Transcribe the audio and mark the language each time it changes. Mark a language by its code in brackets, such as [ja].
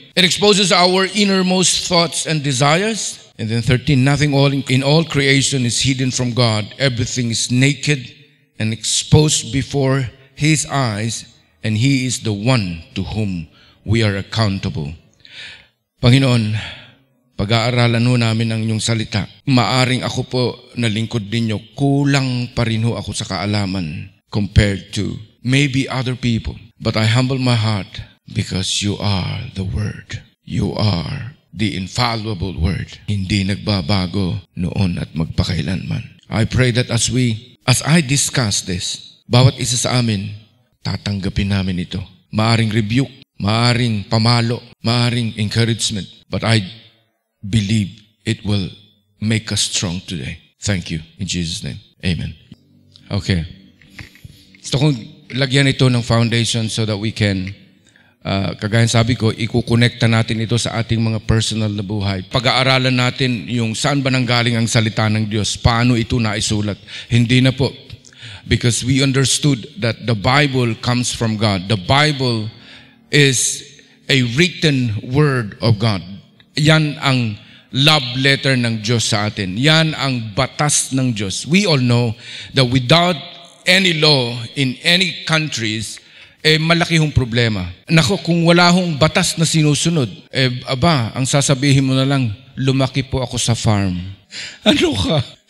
[en] It exposes our innermost thoughts and desires. And then 13, nothing in all creation is hidden from God. Everything is naked and exposed before His eyes, and He is the one to whom we are accountable. [tl] Panginoon, pag-aaralan ho namin ang inyong salita. Maaring ako po na lingkod ninyo, kulang pa rin ho ako sa kaalaman [en] compared to maybe other people. But I humble my heart because you are the Word. You are the infallible Word. [tl] Hindi nagbabago noon at magpakailanman. [en] I pray that as I discuss this, [tl] bawat isa sa amin, tatanggapin namin ito. Maaring rebuke, maaring pamalo, maaring encouragement. [en] But I believe it will make us strong today. Thank you. In Jesus' name. Amen. Okay. [tl] Gusto kong lagyan ito ng foundation [en] so that we can, [tl] kagaya sabi ko, ikukonekta natin ito sa ating mga personal na buhay. Pag-aaralan natin yung saan ba nanggaling ang salita ng Diyos, paano ito naisulat. Hindi na po. [en] Because we understood that the Bible comes from God. The Bible is a written word of God. [tl] Yan ang love letter ng Diyos sa atin. Yan ang batas ng Diyos. [en] We all know that without any law in any countries, [tl] malaki hong problema. Nako, kung wala hong batas na sinusunod, ang sasabihin mo na lang, lumaki po ako sa farm. Ano ka?